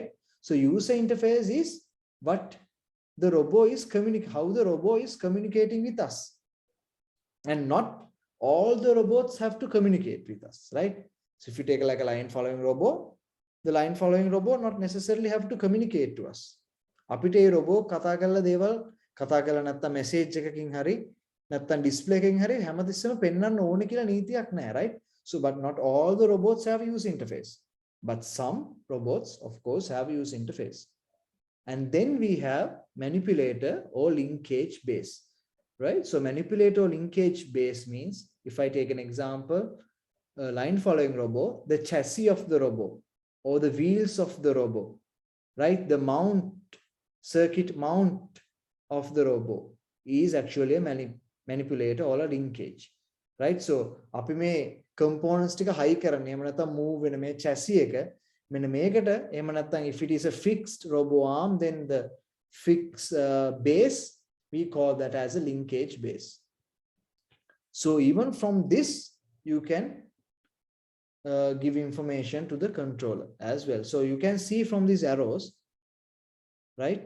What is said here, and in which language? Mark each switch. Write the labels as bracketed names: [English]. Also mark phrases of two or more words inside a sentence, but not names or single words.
[English] So user interface is what the robot is how the robot is communicating with us. And not all the robots have to communicate with us, right? So if you take like a line following robot, the line following robot not necessarily have to communicate to us. [Sinhala] අපිට ඒ robot කතා කරලා දේවල් කතා කරලා නැත්තම් message එකකින් හරි නැත්තම් display එකකින් හරි හැමතිස්සෙම පෙන්වන්න ඕනේ කියලා නීතියක් නැහැ, right? [English] So but not all the robots have user interface, but some robots of course have user interface. And then we have manipulator or linkage base, right? So manipulator or linkage base means, if I take an example, a line following robot, the chassis of the robot or the wheels of the robot, right? The circuit mount of the robot is actually a manipulator or a linkage, right? [Sinhala] So අපි මේ components ටික high කරන්නේ එහෙම නැත්නම් move වෙන මේ chassis එක මෙන්න මේකට, එහෙම නැත්නම් [English] if it is a fixed robo arm, then the fixed base, we call that as a linkage base. So even from this you can give information to the controller as well. So you can see from these arrows, right?